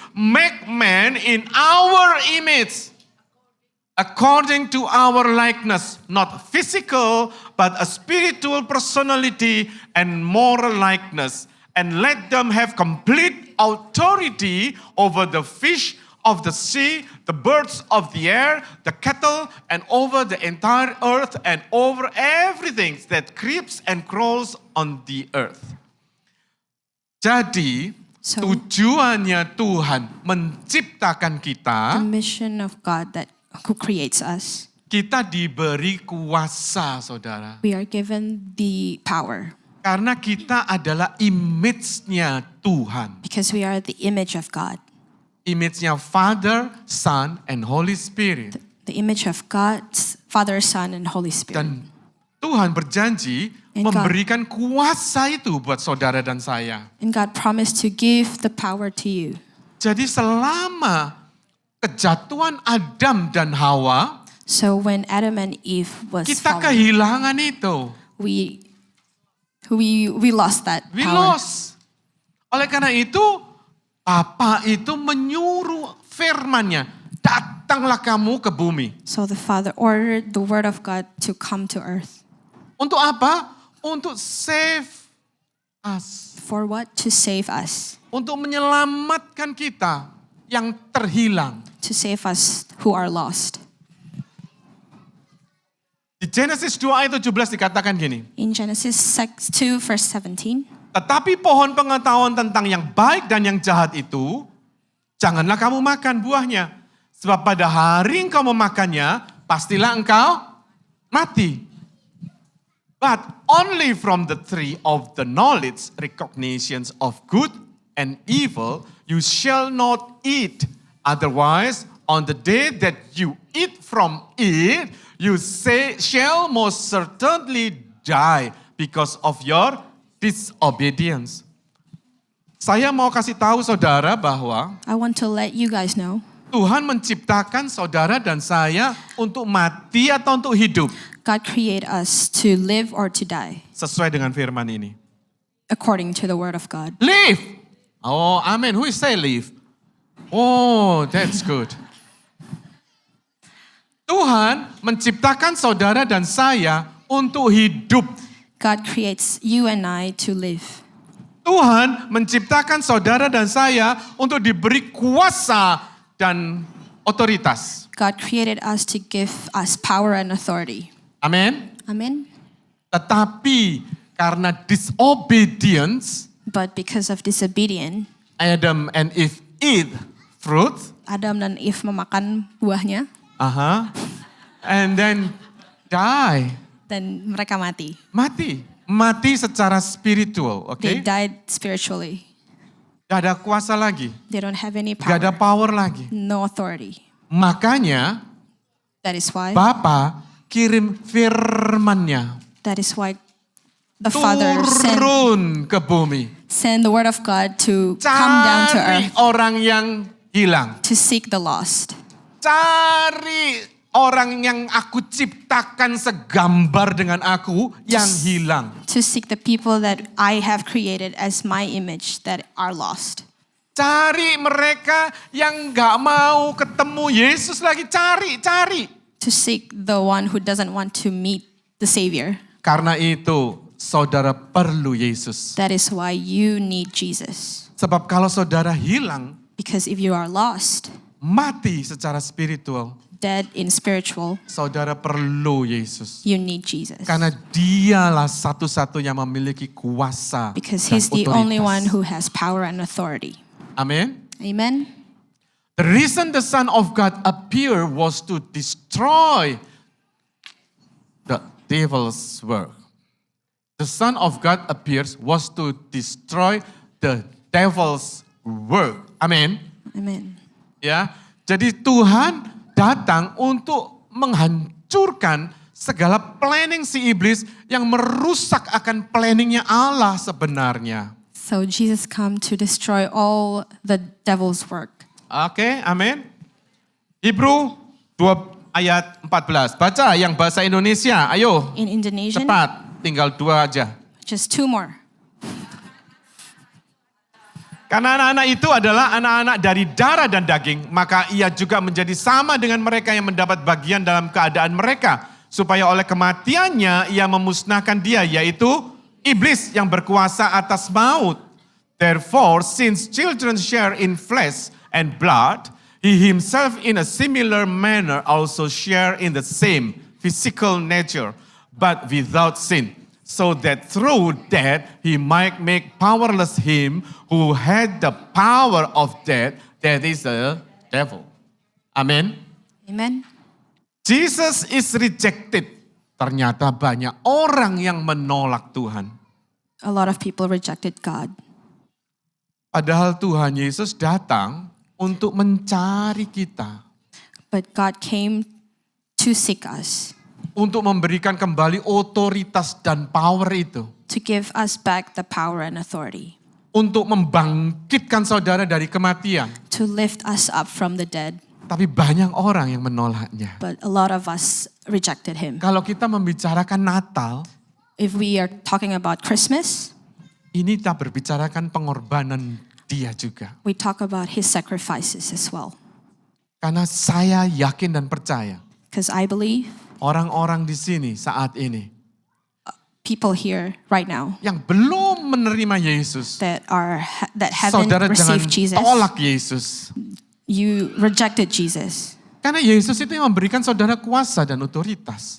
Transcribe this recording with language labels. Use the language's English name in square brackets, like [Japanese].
[English] Make man in our image. According to our likeness, not physical, but a spiritual personality and moral likeness. And let them have complete authority over the fish of the sea, the birds of the air, the cattle, and over the entire earth, and over everything that creeps and crawls on the earth. [Indonesian] Jadi, tujuannya Tuhan menciptakan kita, [English] the mission of God that who creates us, [Indonesian] kita diberi kuasa, saudara. [English] we are given the power [Indonesian] Karena kita adalah image-nya Tuhan. [English] because we are the image of God. Image-nya Father, Son, and Holy Spirit. The image of God, Father, Son, and Holy Spirit. [Indonesian] Dan Tuhan berjanji [English] And God- [Indonesian] memberikan kuasa itu buat saudara dan saya. [English] And God promised to give the power to you. [Indonesian] Jadi selama kejatuhan Adam dan Hawa, [English] So when Adam and Eve was [Indonesian] kita [English] fallen, [Indonesian] kehilangan itu. [English] we lost that We power. lost. [Indonesian] Oleh karena itu, Bapa itu menyuruh firman-Nya, datanglah kamu ke bumi. [English] So the Father ordered the word of God to come to earth. [Indonesian] Untuk apa? Untuk [English] save us. For what? To save us. [Indonesian] Untuk menyelamatkan kita yang terhilang. [English] To save us who are lost. [Indonesian] Di Genesis 2 ayat 17 dikatakan gini. [English] In Genesis 2 verse 17, [Indonesian] Tetapi pohon pengetahuan tentang yang baik dan yang jahat itu, janganlah kamu makan buahnya. Sebab pada hari engkau memakannya, pastilah engkau mati. [English] But only from the tree of the knowledge, recognitions of good and evil, you shall not eat. Otherwise, on the day that you eat from it, you shall most certainly die because of your disobedience. [Indonesian] Saya mau kasih tahu saudara bahwa [English] I want to let you guys know [Indonesian] Tuhan menciptakan saudara dan saya untuk mati atau untuk hidup. [English] God created us to live or to die [Indonesian] Sesuai dengan firman ini. [English] according to the word of God. Live. Oh, amen. Who is say live? Oh, that's good. [Indonesian] Tuhan menciptakan saudara dan saya untuk hidup. [English] God creates you and I to live. [Indonesian] Tuhan menciptakan saudara dan saya untuk diberi kuasa dan otoritas. [English] God created us to give us power and authority. [Indonesian] Amin. [English] Amen. [Indonesian] Tetapi karena disobedience, [English] But because of disobedience, Adam and Eve eat fruit. [Indonesian] Adam dan Eve memakan buahnya [English] And then die. [Indonesian] dan mereka mati. Mati secara spiritual, oke? [English] They died spiritually. [Indonesian] Gak ada kuasa lagi, [English] They don't have any [Indonesian] gak ada [English] power, [Indonesian] power lagi. [English] no authority. [Indonesian] Makanya [English] That is why [Indonesian] Bapa kirim firman-Nya [English] That is why the Father [Indonesian] turun ke bumi. [English] sent the word of God to come down to [Indonesian] Cari [English] earth [Indonesian] orang yang hilang. [English] to seek the lost. [Indonesian] Cari orang yang aku ciptakan segambar dengan aku yang hilang. [English] To seek the people that I have created as my image that are lost. [Indonesian] Cari mereka yang gak mau ketemu Yesus lagi. Cari. [English] To seek the one who doesn't want to meet the Savior. [Indonesian] Karena itu saudara perlu Yesus. [English] That is why you need Jesus. [Indonesian] Sebab kalau saudara hilang, [English] Because if you are lost, [Indonesian] mati secara spiritual, [English] dead in spiritual, [Indonesian] saudara perlu Yesus. [English] you need Jesus. [Indonesian] Karena dialah satu-satunya memiliki kuasa [English] Because [Indonesian] dan [English] He's the only one [Indonesian] otoritas. [English] who has power and authority. [Indonesian] Amin. [English] Amen. The reason the Son of God appeared was to destroy the devil's work. The Son of God appears was to destroy the devil's work. [Indonesian] Amin. [English] Amen. [Indonesian] Ya. Jadi Tuhan datang untuk menghancurkan segala planning si iblis yang merusak akan planningnya Allah sebenarnya. [English] So Jesus come to destroy all the devil's work. [Indonesian] Oke, amin. Hebrew 2 ayat 14. Baca yang bahasa Indonesia, ayo. [English] In Indonesian, [Indonesian] Cepat, tinggal 2 aja. [English] just 2 more. [Indonesian] Karena anak-anak itu adalah anak-anak dari darah dan daging, maka ia juga menjadi sama dengan mereka yang mendapat bagian dalam keadaan mereka. Supaya oleh kematiannya ia memusnahkan dia, yaitu iblis yang berkuasa atas maut. [English] Therefore, since children share in flesh and blood, he himself in a similar manner also share in the same physical nature, but without sin. So that through death he might make powerless him who had the power of death, that is the devil. Amen. Amen. Jesus is rejected. [Indonesian] Ternyata banyak orang yang menolak Tuhan. [English] A lot of people rejected God. [Indonesian] Padahal Tuhan Yesus datang untuk mencari kita. [English] But God came to seek us, [Indonesian] Untuk memberikan kembali otoritas dan power itu. [English] to give us back the power and authority, [Indonesian] Untuk membangkitkan saudara dari kematian. [English] to lift us up from the dead. [Indonesian] Tapi banyak orang yang menolaknya. [English] But a lot of us rejected Him. [Indonesian] Kalau kita membicarakan Natal, [English] If we are talking about Christmas, [Indonesian] ini kita berbicarakan pengorbanan dia juga. [English] we talk about His sacrifices as well. [Indonesian] Karena saya yakin dan percaya, [English] Because I believe [Indonesian] orang-orang di sini saat ini [English] people here right now [Indonesian] yang belum menerima Yesus, [English] that haven't [Indonesian] saudara jangan [English] received Jesus, [Indonesian] tolak Yesus. [English] you rejected Jesus. [Indonesian] Karena Yesus itu yang memberikan saudara kuasa dan otoritas.